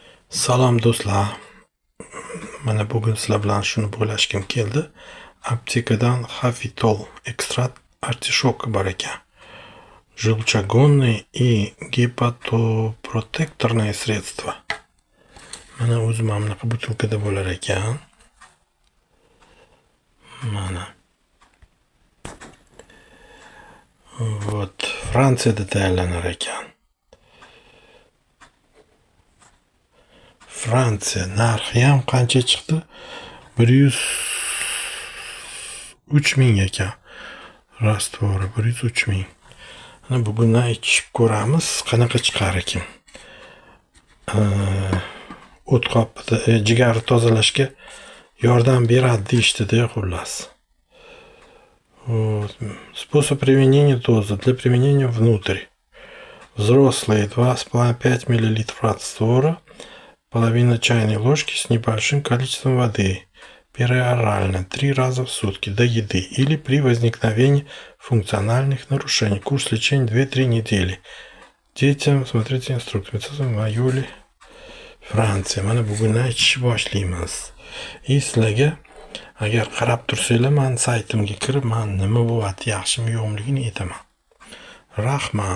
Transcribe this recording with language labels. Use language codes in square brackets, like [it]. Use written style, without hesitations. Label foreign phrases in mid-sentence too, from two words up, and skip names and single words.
[uz] Salom do'stlar. Mana bugun sizlar bilan shuni bo'lashkim keldi. Aptekadan Xafitol ekstrakt artishok bor ekan. [ru] Желчегонное и гепатопротекторное средство. [uz] Mana o'zi mana bunaqa butilkada bo'lar ekan. Mana. Вот, Fransiyada tayyorlanar ekan. Fransiya narxi ham qancha chiqdi? 103 ming ekan. Rastvori 103 ming. Mana bugundan ichib ko'ramiz, qanaqa chiqar ekan. O't qopida jigarni tozalashga yordam beradi deyishdi-da, xullas. [ru] Способ применения дозы. Для применения внутрь. Взрослые 2,5 мл раствора, половина чайной ложки с небольшим количеством воды. Периорально 3 раза в сутки до еды или при возникновении функциональных нарушений. Курс лечения 2-3 недели. Детям смотрите инструкцию. В июле Fransiya. [uz] Mana bugundan ichishni boshlaymiz. Sizlarga agar qarab tursanglar, men saytimga kirib, men nima bo'lyapti, yaxshimi yo'qligini aytaman. Rahmat.